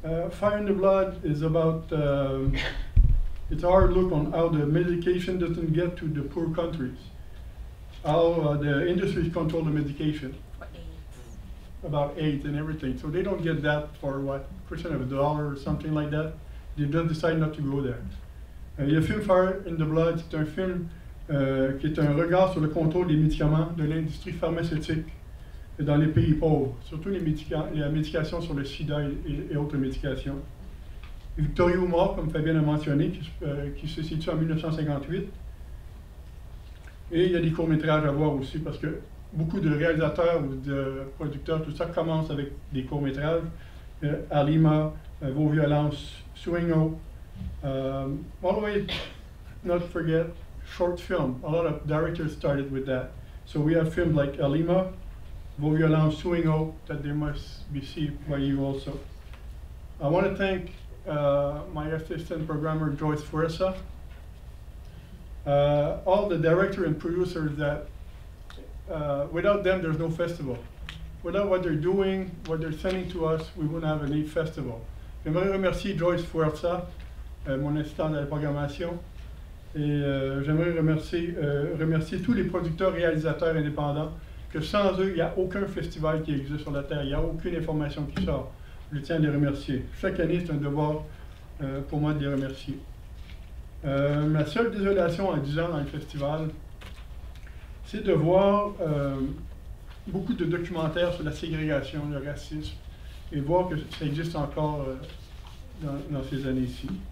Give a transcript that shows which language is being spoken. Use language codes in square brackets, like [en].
[en] Fire in the Blood is about it's a hard look on how the medication doesn't get to the poor countries. How the industries control the medication. About AIDS and everything. So they don't get that for what, question of $1 or something like that. They just decide not to go there. [fr] Le film Fire in the Blood, c'est un film qui est un regard sur le contrôle des médicaments de l'industrie pharmaceutique dans les pays pauvres, surtout la médication sur le sida et autres médications. Victorio Mort, comme Fabien a mentionné, qui se situe en 1958. Et il y a des courts-métrages à voir aussi, parce que beaucoup de réalisateurs ou de producteurs, tout ça, commence avec des courts-métrages. Alima, Vos Violences, Swingo. [en] Always not forget short film. A lot of directors started with that. So we have films like Alima, Vos Violences, Swingo, that they must be seen by you also. I want to thank my assistant programmer, Joyce Fuerza, all the director and producers that, without them, there's no festival. Without what they're doing, what they're sending to us, we wouldn't have any festival. [fr] J'aimerais remercier Joyce Fuerza, mon assistant de la programmation, et j'aimerais remercier tous les producteurs, réalisateurs indépendants, que sans eux, il n'y a aucun festival qui existe sur la Terre, il n'y a aucune information qui sort. Je tiens à les remercier. Chaque année, c'est un devoir pour moi de les remercier. Ma seule désolation en 10 ans dans le festival, c'est de voir beaucoup de documentaires sur la ségrégation, le racisme, et voir que ça existe encore dans ces années-ci.